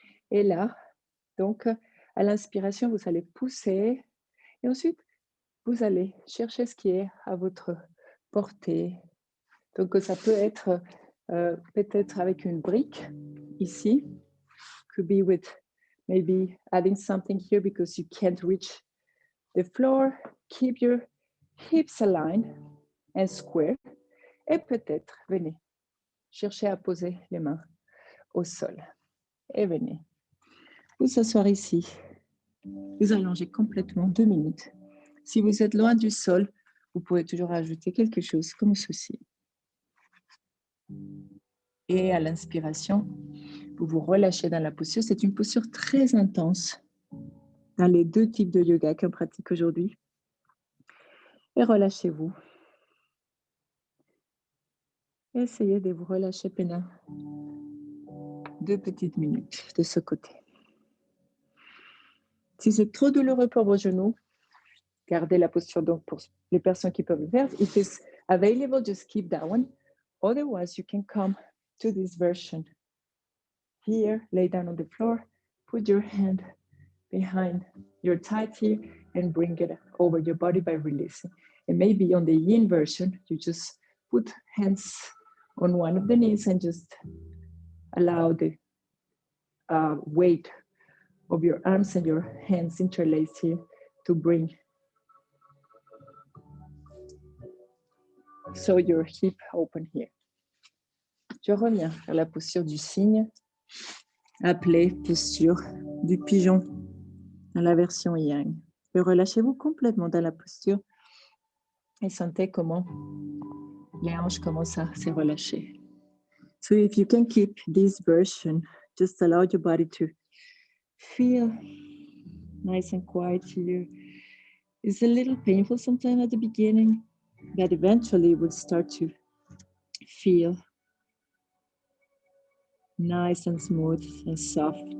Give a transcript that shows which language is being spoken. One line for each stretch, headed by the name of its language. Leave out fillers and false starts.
French: Et là, donc, à l'inspiration, vous allez pousser. Et ensuite, vous allez chercher ce qui est à votre portée. Donc, ça peut être peut-être avec une brique ici.
English: Could be with maybe adding something here because you can't reach the floor. Keep your hips aligned and square.
French: Et peut-être, venez chercher à poser les mains au sol. Et venez vous asseoir ici. Vous allongez complètement 2 minutes. Si vous êtes loin du sol, vous pouvez toujours ajouter quelque chose comme ceci. Et à l'inspiration, vous vous relâchez dans la posture. C'est une posture très intense dans les 2 types de yoga qu'on pratique aujourd'hui. Et relâchez-vous. Essayez de vous relâcher pendant 2 petites minutes de ce côté. Si c'est trop douloureux pour vos genoux, gardez la posture donc pour les personnes qui peuvent le faire.
English: If it's available, just keep that one. Otherwise, you can come to this version. Here, lay down on the floor, put your hand behind your thigh here and bring it over your body by releasing. And maybe on the yin version, you just put hands on one of the knees and just allow the weight of your arms and your hands interlaced here to bring so your hip open here.
French: Je reviens à la posture du cygne, appelée posture du pigeon dans la version yang. Et relâchez-vous complètement dans la posture et sentez comment les hanches commencent à se relâcher.
English: So if you can keep this version, just allow your body to feel nice and quiet here. It's a little painful sometimes at the beginning, but eventually it will start to feel nice and smooth and soft.